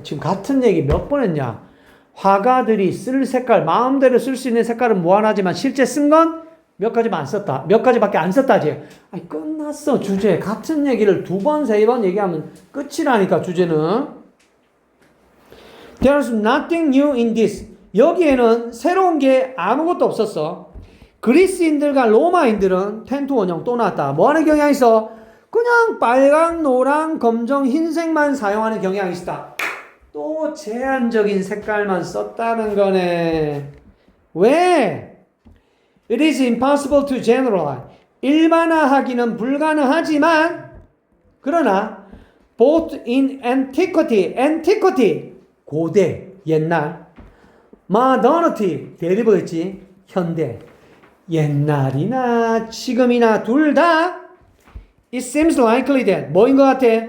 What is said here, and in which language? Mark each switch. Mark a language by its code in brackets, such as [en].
[ko] 지금 같은 얘기 몇 번 했냐? 화가들이 쓸 색깔, 마음대로 쓸 수 있는 색깔은 무한하지만 실제 쓴 건 몇 가지만 안 썼다. 몇 가지밖에 안 썼다지. 끝났어 주제. 같은 얘기를 두 번, 세 번 얘기하면 끝이라니까 주제는. [en] There's nothing new in this. [ko] 여기에는 새로운 게 아무것도 없었어. 그리스인들과 로마인들은 텐트 원형 또 나왔다. 뭐 하는 경향이 있어? 그냥 빨강, 노랑, 검정, 흰색만 사용하는 경향이 있다. 또 제한적인 색깔만 썼다는 거네. 왜? [en] It is impossible to generalize. [ko] 일반화하기는 불가능하지만 그러나 [en] both in antiquity [ko] 고대, 옛날 modernity 대리보였지 현대 옛날이나 지금이나 둘 다 [en] it seems likely that [ko] 뭐인 것 같아?